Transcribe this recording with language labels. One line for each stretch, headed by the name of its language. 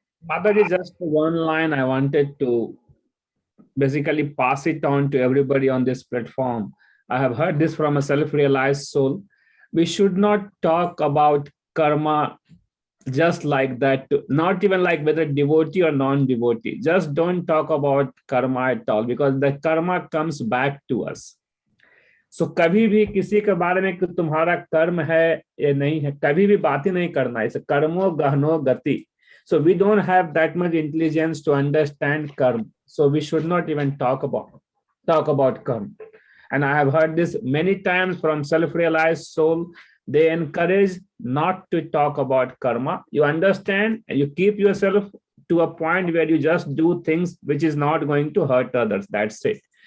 English: Mataji, just one line I wanted to basically pass it on to everybody on this platform. I have heard this from a self-realized soul. We should not talk about karma just like that, not even like whether devotee or non-devotee. Just don't talk about karma at all, because the karma comes back to us.
Hindi: So कभी भी किसी के बारे में कि तुम्हारा कर्म है या नहीं है, कभी भी बात ही नहीं करना है.
Sanskrit: कर्मो गहनो गति.
English: So we don't have that much intelligence to understand karma. So we should not even talk about karma. And I have heard this many times from self-realized soul. They encourage not to talk about karma. You understand, and you keep yourself to a point where you just do things which is not going to hurt others. That's it.